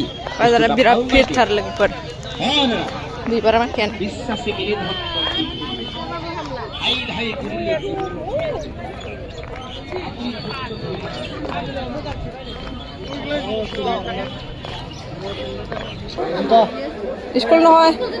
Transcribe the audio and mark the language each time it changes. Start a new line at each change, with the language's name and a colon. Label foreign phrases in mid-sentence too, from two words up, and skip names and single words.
Bodo: बाजारा बिराद भिरथार लोगोफोर बिबारा माखायानो
Assamese: বিশ্বাসে মেরে হাই হাই করিলে स्कुल নহয়